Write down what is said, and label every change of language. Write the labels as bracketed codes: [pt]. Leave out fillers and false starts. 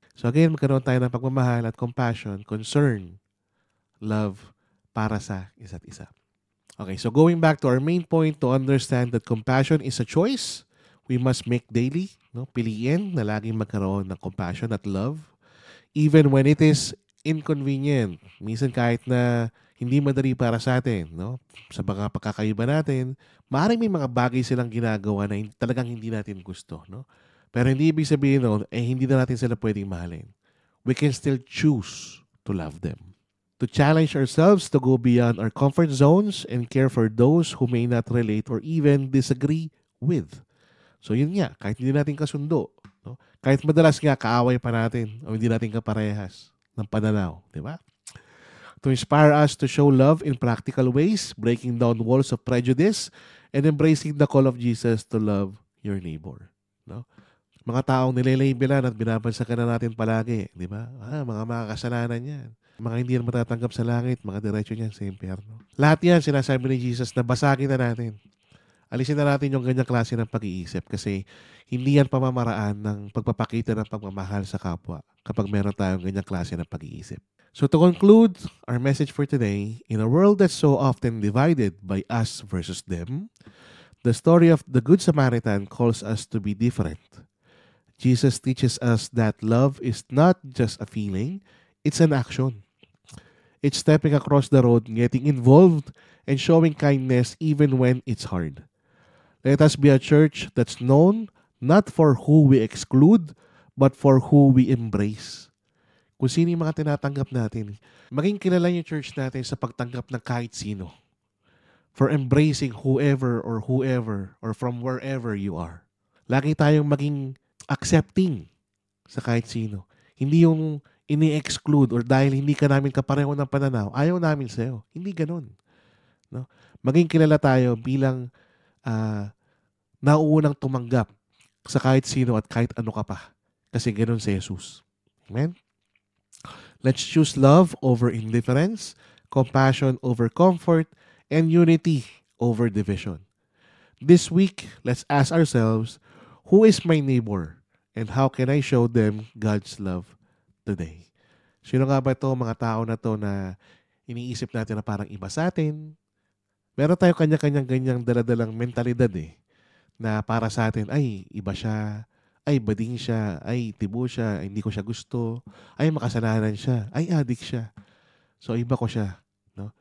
[tl] So again, magkaroon tayo ng pagmamahal at compassion, concern, love para sa isa't isa. [en] Okay, so going back to our main point, to understand that compassion is a choice we must make daily. No? [tl] Piliin na laging magkaroon ng compassion at love, [en] even when it is inconvenient. [tl] Minsan kahit na hindi madali para sa atin, no? Sa mga pagkakaiba natin, maaaring may mga bagay silang ginagawa na talagang hindi natin gusto, no? Pero hindi ibig sabihin no, hindi na natin sila pwedeng mahalin. [en] We can still choose to love them. To challenge ourselves to go beyond our comfort zones and care for those who may not relate or even disagree with. [tl] So yun nga, kahit hindi natin kasundo, no? Kahit madalas nga kaaway pa natin o hindi natin kaparehas ng pananaw, di ba? [en] To inspire us to show love in practical ways, breaking down walls of prejudice, and embracing the call of Jesus to love your neighbor. [tl] No? Mga taong nilalabelan at binabansagan na natin palagi, di ba? Mga makakasalanan yan. Mga hindi na matatanggap sa langit, mga diretso niyan sa impyerno. Lahat yan, sinasabi ni Jesus na basagin na natin. Alisin na natin yung ganyang klase ng pag-iisip kasi hindi yan pamamaraan ng pagpapakita ng pagmamahal sa kapwa kapag meron tayong ganyang klase ng pag-iisip. [en] So to conclude our message for today, in a world that's so often divided by us versus them, the story of the Good Samaritan calls us to be different. Jesus teaches us that love is not just a feeling, it's an action. It's stepping across the road, getting involved, and showing kindness even when it's hard. Let us be a church that's known not for who we exclude, but for who we embrace. [tl] Kung sino yung mga tinatanggap natin, maging kilala yung church natin sa pagtanggap ng kahit sino. [en] For embracing whoever or from wherever you are. [tl] Lagi tayong maging accepting sa kahit sino. Hindi yung ini-exclude or dahil hindi ka namin kapareho ng pananaw, ayaw namin sa'yo. Hindi ganun. No? Maging kilala tayo bilang nauunang tumanggap sa kahit sino at kahit ano ka pa. Kasi ganun si Jesus. Amen? [en] Let's choose love over indifference, compassion over comfort, and unity over division. This week, let's ask ourselves, who is my neighbor and how can I show them God's love today? [tl] Sino nga ba ito, mga tao na to na iniisip natin na parang iba sa atin? Meron tayo kanya-kanyang ganyang daladalang mentalidad na para sa atin, ay, iba siya, ay, bading siya, ay, tibo siya, ay, hindi ko siya gusto, ay, makasalanan siya, ay, adik siya. So, iba ko siya. No?